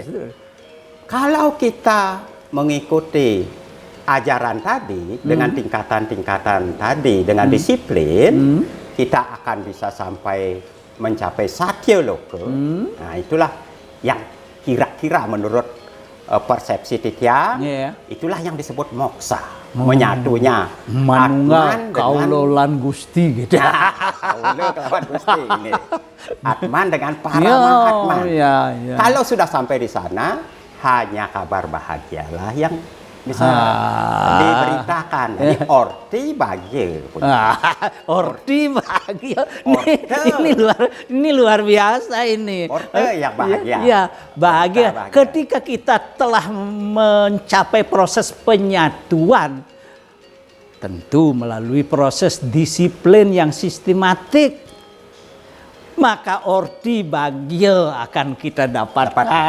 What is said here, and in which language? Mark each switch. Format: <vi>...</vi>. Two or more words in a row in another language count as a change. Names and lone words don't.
<id>Kalau kita mengikuti ajaran tadi dengan tingkatan-tingkatan tadi dengan disiplin, kita akan bisa sampai mencapai satya loka. Nah, itulah yang kira-kira menurut persepsi Titiang, itulah yang disebut moksa. Menyatunya</id> <jv>Manunggal kaulo lan Gusti gitu.</jv> <ban>Kaulo kelawan Gusti ini.</ban> <id>Atman dengan para mahatman. Kalau sudah sampai di sana, hanya kabar bahagialah yang bisa diberitakan. Jadi orti bahagia. Orti bahagia. Ini luar biasa ini. Orti yang bahagia. Iya, bahagia. Ketika kita telah mencapai proses penyatuan, tentu melalui proses disiplin yang sistematik, maka orti bahagia akan kita dapatkan.</id>